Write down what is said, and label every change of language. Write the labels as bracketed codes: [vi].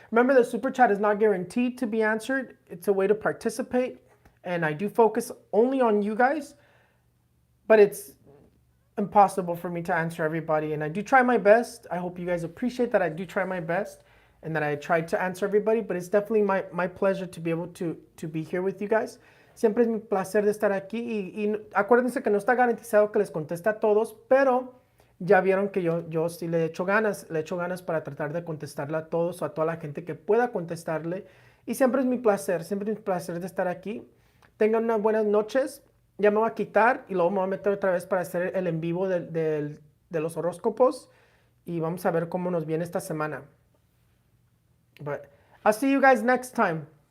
[en] Remember, the super chat is not guaranteed to be answered. It's a way to participate, and I do focus only on you guys, but it's impossible for me to answer everybody, and I do try my best. I hope you guys appreciate that I do try my best and that I try to answer everybody, but it's definitely my pleasure to be able to be here with you guys. [es] Siempre es mi placer de estar aquí y acuérdense que no está garantizado que les conteste a todos, pero ya vieron que yo sí le echo ganas para tratar de contestarle a todos o a toda la gente que pueda contestarle. Y siempre es mi placer de estar aquí. Tengan unas buenas noches. Ya me voy a quitar y luego me voy a meter otra vez para hacer el en vivo de los horóscopos. Y vamos a ver cómo nos viene esta semana. [en] But I'll see you guys next time.